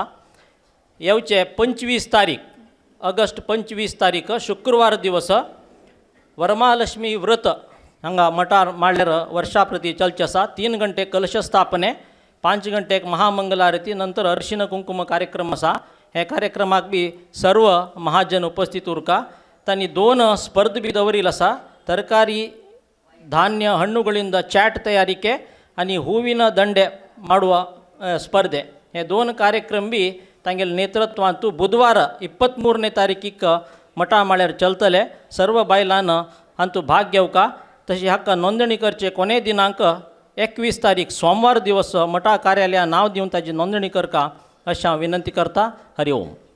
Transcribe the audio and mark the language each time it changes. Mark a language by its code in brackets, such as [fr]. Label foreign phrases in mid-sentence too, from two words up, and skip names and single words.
[kok] येवचे 25 तारीख ऑगस्ट 25 तारीख शुक्रवार दिवस वरमहालक्ष्मी व्रत हांगा मठार माळ्ळेर वर्षा प्रती चलचे आसा. 3 गंटे कलश स्थापने 5 गंटेक महामंगलारती नंतर अर्शिण कुंकुम कार्यक्रम आसा. हे कार्यक्रमाक बी सर्व महाजन उपस्थित उरका. तांणी 2 स्पर्ध बी दवरिल्ले आसा. तरकारी धान्य [kn] ಹಣ್ಣುಗಳಿಂದ ಚಾಟ್ ತಯಾರಿಕೆ [kok] आणि [kn] ಹೂವಿನ ದಂಡೆ ಮಾಡುವ ಸ್ಪರ್ಧೆ [kok] हे 2 कार्यक्रम बी तांगेले नेतृत्वांतू बुधवार 23ನೇ तारीखिक मठा माळ्यार चलतले. सर्व बायलांन हातूंत भाग घेवका. तशी हाका नोंदणी करचे कोणे दिनांक 21 तारीख सोमवार दिवस मठा कार्यालयात नाव दिवन ताची नोंदणी करका अशी हांव विनंती करता. हरि ओम.